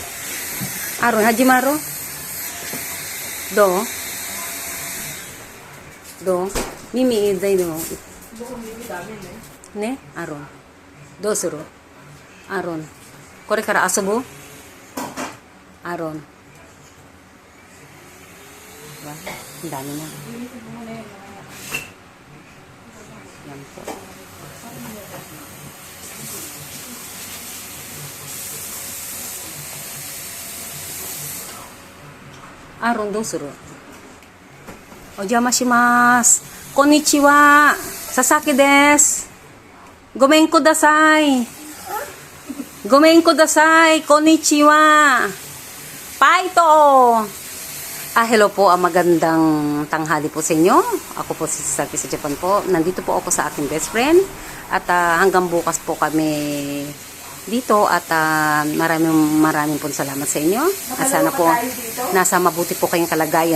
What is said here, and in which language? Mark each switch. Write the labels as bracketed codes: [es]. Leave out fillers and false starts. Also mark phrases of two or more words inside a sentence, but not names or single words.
[ja] アロン、始まる？どう？耳大丈夫？ね、アロン。どうする？アロン。これから遊ぶ？ [tl] アロン。Ang dami na. Yan po. [ja] アロン どうする. お邪魔しましょう。こんにちは. 佐々木です。ごめんください. ごめんください。こんにちは. Paito. [tl] Hello po, magandang tanghali po sa inyo. Ako po si Sasaki sa Japan po. Nandito po ako sa aking [en] best friend. [tl] At hanggang bukas po kami dito. At maraming po salamat sa inyo. At sana po nasa mabuti po kayong kalagayan.